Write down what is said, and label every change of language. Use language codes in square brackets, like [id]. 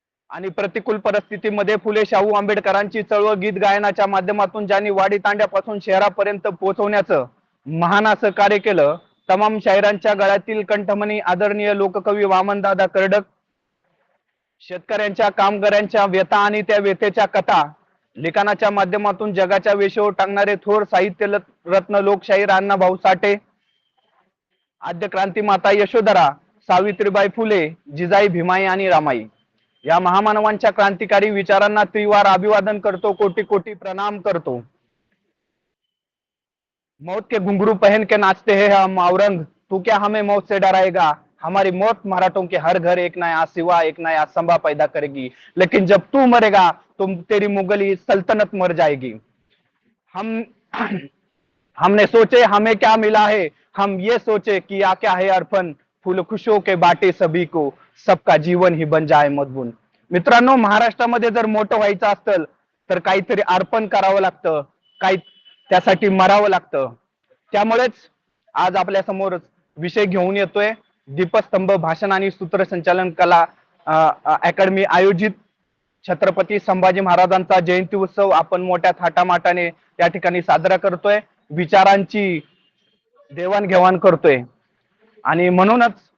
[mr] आणि प्रतिकूल परिस्थितीमध्ये फुले शाहू आंबेडकरांची चळवळ गीत गायनाच्या माध्यमातून ज्यांनी वाडी तांड्यापासून शहरापर्यंत पोहोचवण्याचं महान असं कार्य केलं, तमाम शाहिरांच्या गळ्यातील कंठमणी आदरणीय लोककवी वामनदादा कर्डक, शेतकऱ्यांच्या कामगारांच्या व्यथा आणि त्या व्यथेच्या कथा लिखाणाच्या माध्यमातून जगाच्या वेशीवर टांगणारे थोर साहित्य रत्न लोकशाहीर अण्णाभाऊ साठे, आद्य क्रांती माता यशोधरा, सावित्रीबाई फुले, जिजाई भीमाई आणि रामाई, या महामानवांच्या क्रांतिकारी विचारांना त्रिवार अभिवादन करतो, कोटी कोटी प्रणाम करतो। [hi] मौत के घुंघरू पहन के नाचते हैं हम औरंग, तू क्या हमें मौत से डराएगा, हमारी मौत मराठों के हर घर एक नया सिवा एक नया संभा पैदा करेगी, लेकिन जब तू मरेगा तो तेरी मुगली सल्तनत मर जाएगी। हम हमने सोचे हमें क्या मिला है, हम ये सोचे किया क्या है अर्पण, फूल खुशियों के बाटे सभी को, सबका जीवन ही बन जाए मधुबन। [mr] मित्रांनो, महाराष्ट्रामध्ये जर मोठं व्हायचं असेल तर काहीतरी अर्पण करावं लागतं, काही त्यासाठी मरावं लागतं। त्यामुळेच आज आपल्या समोर विषय घेऊन येतोय, दीपस्तंभ भाषण आणि सूत्रसंचालन कला अकॅडमी आयोजित छत्रपती संभाजी महाराजांचा जयंती उत्सव आपण मोठ्या थाटामाटाने या ठिकाणी साजरा करतोय, विचारांची देवाणघेवाण करतोय आणि म्हणूनच